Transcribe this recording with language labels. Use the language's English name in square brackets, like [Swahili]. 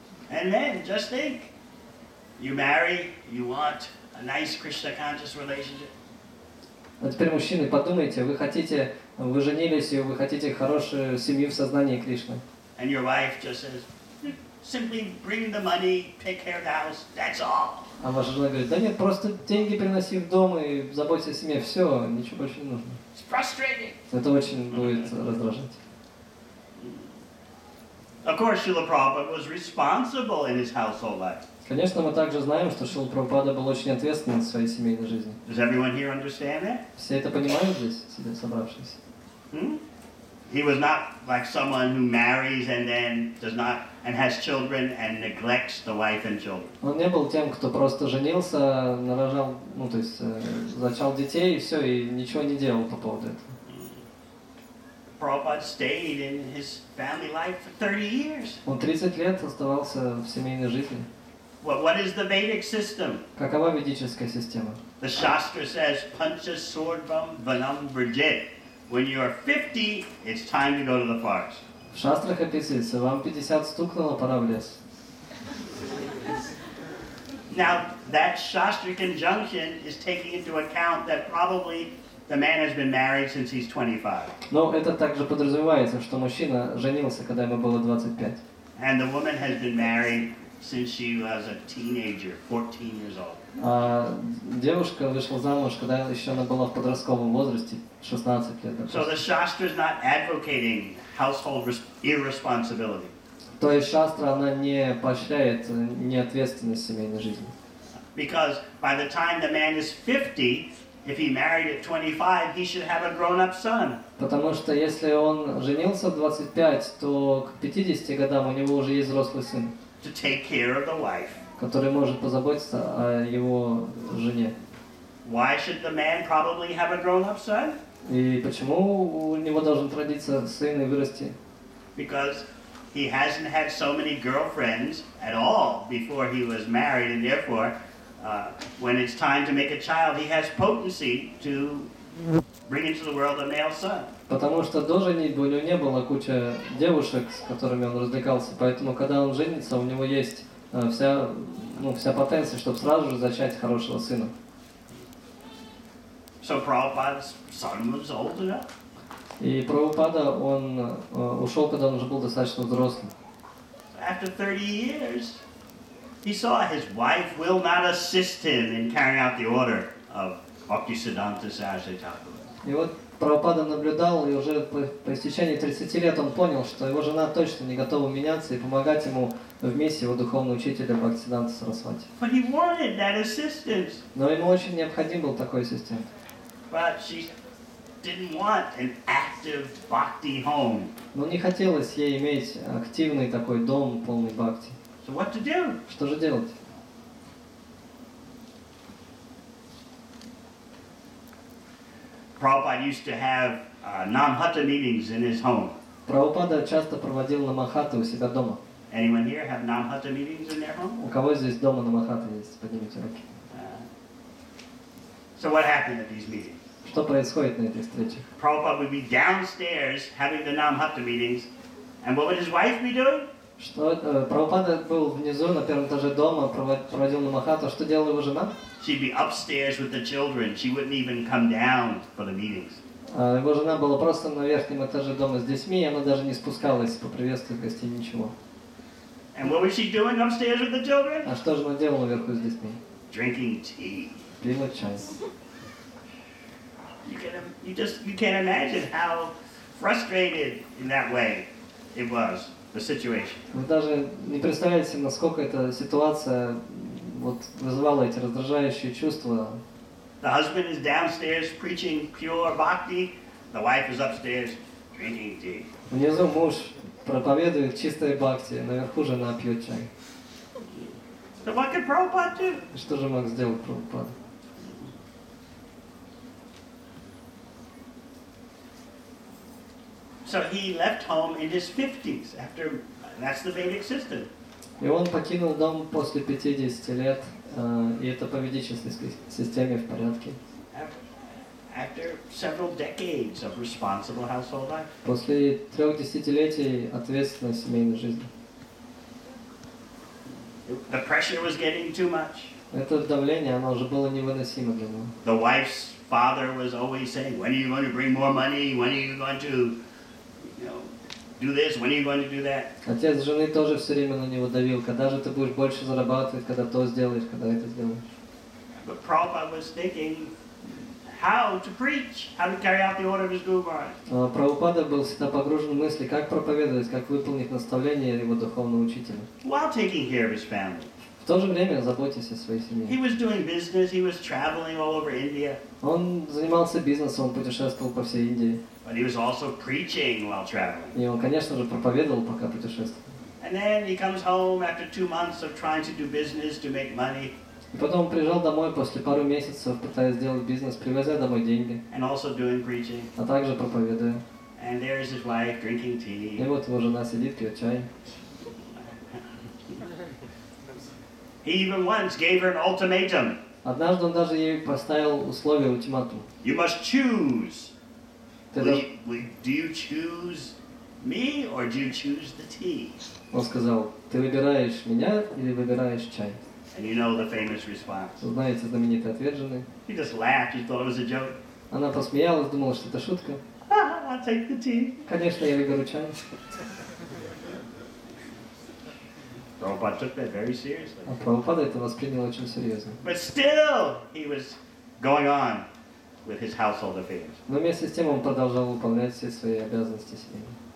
[English] And then, just think, you marry, you want a nice Krishna conscious relationship. [Russian] А теперь, мужчины, подумайте, вы женились, и вы хотите хорошую семью в сознании Кришны. [English] And your wife just says, simply bring the money, take care of the house, that's all. [Russian] А ваша жена говорит, да нет, просто деньги приноси в дом и заботься о семье, все, ничего больше не нужно. [English] It's frustrating. [Russian] Это очень будет раздражать. [English] Of course, Srila Prabhupada was responsible in his household life. [Russian] Конечно, мы также знаем, что Шрила Прабхупада был очень ответственен в своей семейной жизни. [English] Does everyone here understand that? [Russian] Все это понимают здесь, сидя собравшиеся? [English] He was not like someone who marries and then does not and has children and neglects the wife and children. [Russian] Он не был тем, кто просто женился, нарожал, ну то есть зачал детей и все, и ничего не делал по поводу этого. [English] Prabhupada stayed in his family life for 30 years. [Russian] Он 30 лет оставался в семейной жизни. [English] What is the Vedic system? [Russian] Какова ведическая система? [English] The Shastra says, [Sanskrit] Pancha Sordvam Vanam Vrajit. [English] When you are 50, it's time to go to the forest. [Russian] В шастрах описывается, вам 50 стукнуло, пора в лес. [English] Now, that Shastra conjunction is taking into account that probably the man has been married since he's 25. [Russian] Но это также подразумевается, что мужчина женился, когда ему было 25. [English] And the woman has been married since she was a teenager, 14 years old. [Russian] А девушка вышла замуж, когда еще она была в подростковом возрасте, 16 лет. [English] So the Shastra is not advocating household irresponsibility. [Russian] То есть шастра, она не поощряет неответственность семейной жизни. [English] Because by the time the man is 50, if he married at 25, he should have a grown-up son. [Russian] Потому что если он женился в 25, то к 50 годам у него уже есть взрослый сын, [English] To take care of the wife. [Russian] который может позаботиться о его жене. [English] Why should the man probably have a grown-up son? [Russian] И почему у него должен родиться сын и вырасти? [English] Because he hasn't had so many girlfriends at all before he was married, and therefore, when it's time to make a child, he has potency to bring into the world a male son. [Russian] Потому что до женитьбы у него не было куча девушек, с которыми он развлекался, поэтому когда он женится, у него есть вся потенция, чтобы сразу же зачать хорошего сына. [English] So Prabhupada's son was old enough. [Russian] И Прабхупада, он ушел, когда он уже был достаточно взрослым. [English] After 30 years, he saw his wife will not assist him in carrying out the order of Bhaktisiddhanta Saraswati Thakur. [Russian] И вот Прабхупада наблюдал, и уже по истечении 30 лет он понял, что его жена точно не готова меняться и помогать ему в миссии его духовного учителя Бхактисиддханта Сарасвати. [English] But he wanted that assistance. [Russian] Но ему очень необходим был такой ассистент. [English] But didn't want an active bhakti home. [Russian] Но не хотелось ей иметь активный такой дом, полный бхакти. [English] So what to do? [Russian] Что же делать? [English] Prabhupada used to have Namhata meetings in his home. [Russian] Прабхупада часто проводил намахаты у себя дома. [English] Anyone here have Namhata meetings in their home? [Russian] У кого здесь дома намахаты есть? Поднимите руки. [English] So what happened at these meetings? [Russian] Что происходит на этих встречах? [English] Prabhupada would be downstairs having the Namhata meetings, and what would his wife be doing? [Russian] Прабхупада был внизу, на первом этаже дома, проводил намахату. Что делала его жена? [English] She'd be upstairs with the children. She wouldn't even come down for the meetings. [Russian] Его жена была просто на верхнем этаже дома с детьми, и она даже не спускалась поприветствовать гостей, ничего. [English] And what was she doing upstairs with the children? [Russian] А что же она делала наверху с детьми? [English] Drinking tea. [Russian] Пила чай. [English] You can't imagine how frustrated in that way it was, the situation. [Russian] Вы даже не представляете, насколько эта ситуация вызывала эти раздражающие чувства. [English] The husband is downstairs preaching pure bhakti. The wife is upstairs drinking tea. [Russian] Внизу муж проповедует чистое бхакти, наверху жена пьет чай. [English] So what could Prabhupada do? [Russian] Что же мог сделать Прабхупада? [English] So he left home in his 50s. That's the Vedic system. [Russian] И он покинул дом после 50 лет, и это по ведической системе в порядке. [English] After several decades of responsible household life. [Russian] После 3 десятилетий ответственной семейной жизни. [English] The pressure was getting too much. [Russian] Это давление, оно уже было невыносимо для него. [English] The wife's father was always saying, when are you going to bring more money? When are you going to, do this? When are you going to do that? [Russian] Отец жены тоже все время на него давил. Когда же ты будешь больше зарабатывать, когда то сделаешь, когда это сделаешь. [English] But Prabhupada was thinking how to preach, how to carry out the order of his Guru Maharaj. [Russian] Прабхупада был всегда погружен в мысли, как проповедовать, как выполнить наставления его духовного учителя. [English] While taking care of his family. [Russian] В то же время заботьтесь о своей семье. [English] He was doing business, he was traveling all over India. [Russian] Он занимался бизнесом, он путешествовал по всей Индии. [English] But he was also preaching while traveling. [Russian] И он, конечно же, проповедовал, пока путешествовал. [English] And then he comes home after 2 months of trying to do business to make money. [Russian] И потом он приезжал домой после пару месяцев, пытаясь сделать бизнес, привозя домой деньги. [English] And also doing preaching. [Russian] А также проповедуя. [English] And there's his wife drinking tea. [Russian] И вот его жена сидит, пьет чай. [English] He even once gave her an ultimatum. [Russian] Однажды он даже ей поставил условие, ультиматум. [English] You must choose. [Russian] Ты [English] Do you choose me or do you choose the tea? [Russian] Он сказал, ты выбираешь меня или выбираешь чай? [English] And you know the famous response. [Russian] Знаете знаменитый ответ жены? [English] She just laughed. She thought it was a joke. [Russian] Она посмеялась, думала, что это шутка. [English] I'll take the tea. [Russian] Конечно, я выберу чай. [English] Prabhupada took that very seriously. [Russian] А Прабхупада это воспринял очень серьезно. [English] But still, he was going on with his household affairs. [Russian] Но вместе с тем он продолжал выполнять все свои обязанности семейные.